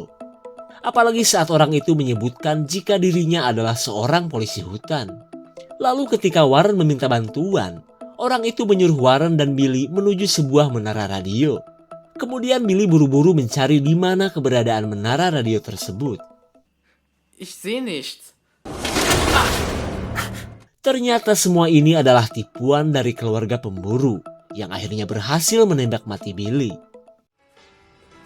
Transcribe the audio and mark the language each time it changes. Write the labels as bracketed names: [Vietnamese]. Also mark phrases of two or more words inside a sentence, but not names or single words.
[Indonesian] Apalagi saat orang itu menyebutkan jika dirinya adalah seorang polisi hutan. Lalu ketika Warren meminta bantuan, orang itu menyuruh Warren dan Billy menuju sebuah menara radio. Kemudian Billy buru-buru mencari di mana keberadaan menara radio tersebut. [German] Ich sehe nichts. [Indonesian] Ternyata semua ini adalah tipuan dari keluarga pemburu yang akhirnya berhasil menembak mati Billy.